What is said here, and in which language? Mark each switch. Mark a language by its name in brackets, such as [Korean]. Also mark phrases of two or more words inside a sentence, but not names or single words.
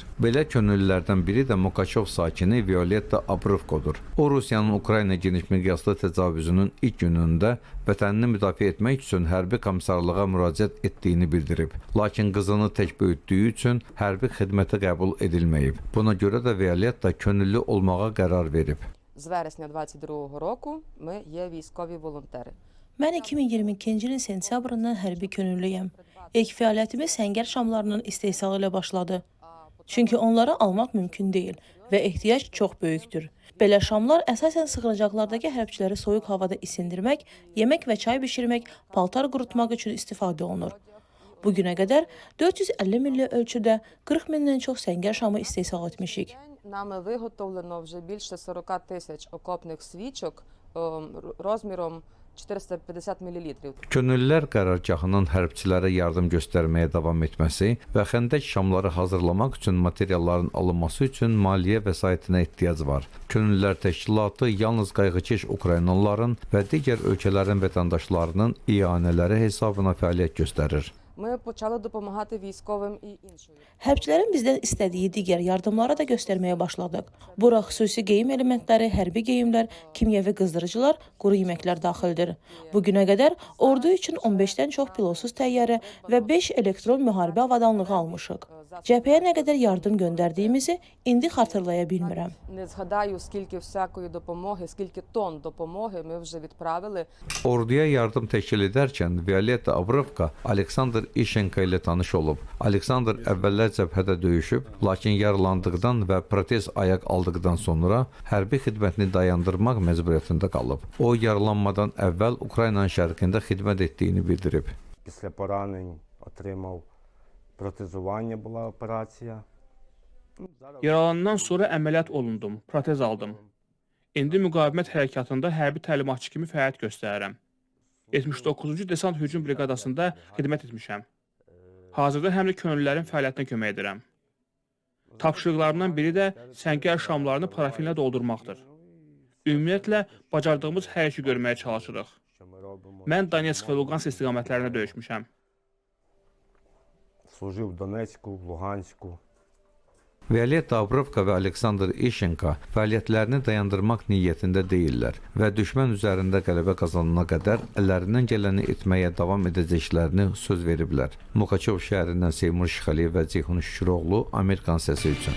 [Azerbaijani] Belə könüllülərdən biri də Mukaçov sakini Violetta Abrovkodur. O, Rusiyanın Ukrayna geniş miqyaslı təcavüzünün ilk günündə vətənini müdafiə etmək üçün hərbi komissarlığa müraciət etdiyini bildirib. Lakin qızını tək böyütdüyü üçün hərbi xidmətə qəbul edilməyib. Buna görə də Violetta könüllü olmağa qərar verib. [Ukrainian] З вересня 22-го року ми є військові волонтери. [Azerbaijani] Mən 2022-ci ilin sentyabrından hərbi könüllüyəm. İlk fəaliyyətimiz səngər şamlarının istehsalı ilə başladı. Çünki onları almaq mümkün deyil və ehtiyac çox böyükdür. Belə şamlar əsasən sığınacaqlardakı hərbçiləri soyuq havada isindirmək, yemək və çay bişirmək, paltar qurutmaq üçün istifadə olunur. Bugünə qədər 450 milli ölçüdə 40 mindən çox səngər şamı istehsal etmişik. [Ukrainian] Нами виготовлено вже більше 40 тисяч окопних свічок розміром 450 мл. [Azerbaijani] Könüllülər qərargahının hərbçilərə yardım göstərməyə davam etməsi və xəndək şamları hazırlamaq üçün materialların alınması üçün maliyyə vəsaitinə ehtiyac var. Könüllülər təşkilatı yalnız qayğıkeş Ukraynalıların və digər ölkələrin vətəndaşlarının ianələri hesabına fəaliyyət göstərir. [Ukrainian] Ми почали допомагати військовим і іншою. [Azerbaijani] Hərbçilərin bizdən istədiyi digər yardımları da göstərməyə başladıq. Bura xüsusi geyim elementləri, hərbi geyimlər, kimyəvi qızdırıcılar, quru yeməklər daxildir. Bu günə qədər ordu üçün 15-dən çox pilotsuz təyyarə və 5 elektron müharibə avadanlığı almışıq. Cəbhəyə nə qədər yardım göndərdiyimizi indi xatırlaya bilmirəm. [Ukrainian] Не згадаю, скільки всякої допомоги, скільки тонн допомоги ми вже відправили. [Azerbaijani] Orduya yardım təşkil edərkən Violetta Avrovka Aleksandr İşenko ilə tanış olub. Aleksandr əvvəllər cəbhədə döyüşüb, lakin yaralandıqdan və protez ayaq aldıqdan sonra hərbi xidmətini dayandırmaq məcburiyyətində qalıb. O, yaralanmadan əvvəl Ukraynanın şərqində xidmət etdiyini bildirib. [Ukrainian] Після поранень отримав протезування, була операція. [Azerbaijani] Yaralandan sonra əməliyyat olundum, protez aldım. İndi müqavimət hərəkatında hərbi təlimatçı kimi fəaliyyət göstərirəm. 79-cu Desant Hücum Briqadasında xidmət etmişəm. Hazırda həm də könüllülərin fəaliyyətinə kömək edirəm. Tapşırıqlarımdan biri də səngər şamlarını parafinlə doldurmaqdır. Ümumiyyətlə, bacardığımız hər işi görməyə çalışırıq. Mən Donetsk və Lugansk istiqamətlərində döyüşmüşəm. [Ukrainian] Служив в Донецьку, в Луганську. [Azerbaijani] Violetta Avrovka və Aleksandr İşenko fəaliyyətlərini dayandırmaq niyyətində deyirlər və düşmən üzərində qələbə qazanana qədər əllərindən gələni etməyə davam edəcəklərini söz veriblər. Mukaçov şəhərindən Seymur Şıxəliyev və Ceyhun Şüküroğlu, Amerikan Səsi üçün.